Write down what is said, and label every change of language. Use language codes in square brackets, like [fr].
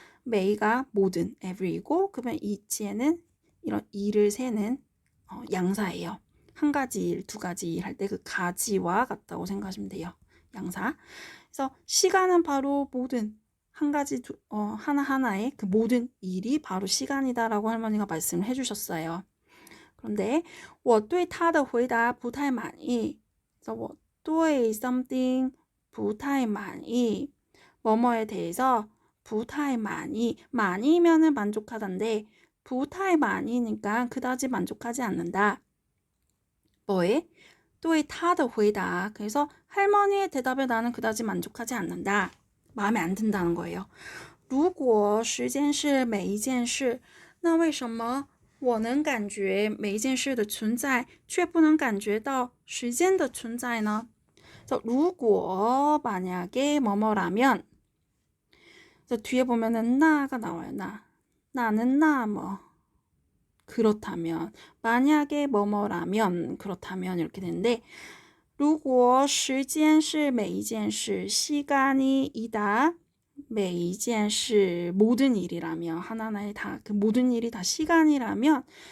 [ko] may가 모든, [en] every [ko] 이고 그러면 이치에는 이런 일을 세는 양사예요. 한 가지 일, 두 가지 일 할 때 그 가지와 같다고 생각하시면 돼요. 양사. 그래서 시간은 바로 모든 한 가지 하나하나의 그 모든 일이 바로 시간이다라고 할머니가 말씀을 해주셨어요. 그런데 [zh] 我对他的回答不太满意. [ko] 그래서 [zh] 我对 [en] something [zh] 不太满意. [ko] 뭐뭐에 대해서 [zh] 不太满意. [ko] 많이면은 만족하던데 不太满意니까 그다지 만족하지 않는다. 뭐에? [zh] 对他的回答. [ko] 그래서 할머니의 대답에 나는 그다지 만족하지 않는다. 마음에 안 든다는 거예요. [zh] 如果十件事每一件事，那为什么我能感觉每一件事的存在，却不能感觉到时间的存在呢？如果 [ko] 만약에 뭐뭐라면 뒤에 보면은 나가 나와요. 나는 나 뭐 그렇다면 만약에 뭐뭐라면 그렇다면 이렇게 되는데 [zh] 如果时间是每一件事 [ko] 시간이 이다 [zh] 每一件事 [ko] 모든 일이라면 하나하나의 다 그 모든 일이 다 시간이라면